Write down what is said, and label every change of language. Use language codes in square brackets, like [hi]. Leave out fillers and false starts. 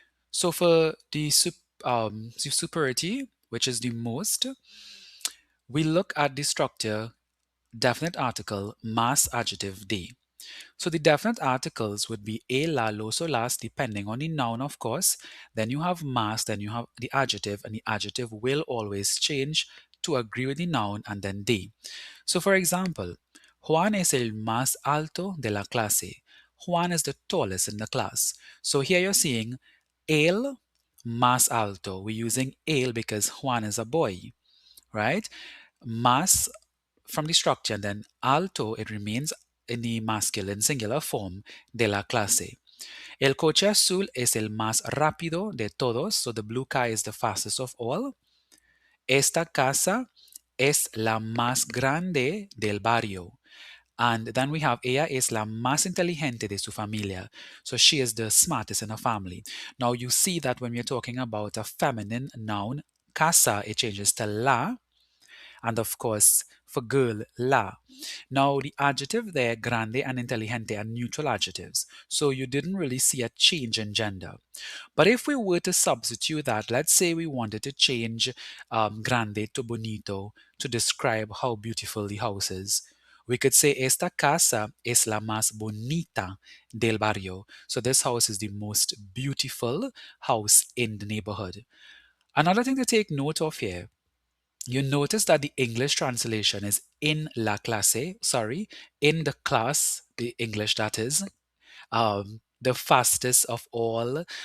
[en] So for the superity, which is the most, we look at the structure definite article, mass adjective, de. So the definite articles would be a, la, los, or las, depending on the noun, of course. Then you have mass, then you have the adjective, and the adjective will always change to agree with the noun, and then de. [es] So for example, Juan es el más alto de la clase. [en] Juan is the tallest in the class. So here you're seeing [es] el más alto. [en] We're using el because Juan is a boy, right? Más from the structure, and then alto, it remains in the masculine singular form [es] de la clase. El coche azul es el más rápido de todos, [en] so the blue car is the fastest of all. [es] Esta casa es la más grande del barrio. [en] And then we have [es] ella es la más inteligente de su familia. [en] So she is the smartest in her family. Now you see that when we're talking about a feminine noun, casa, it changes to la, and of course, for girl, la. Now, the adjective there, grande and inteligente, are neutral adjectives. So you didn't really see a change in gender. But if we were to substitute that, let's say we wanted to change grande to bonito to describe how beautiful the house is. We could say, [es] esta casa es la más bonita del barrio. [en] So this house is the most beautiful house in the neighborhood. Another thing to take note of here, you notice that the English translation is in la clase, sorry, in the class, the English that is, the fastest of all.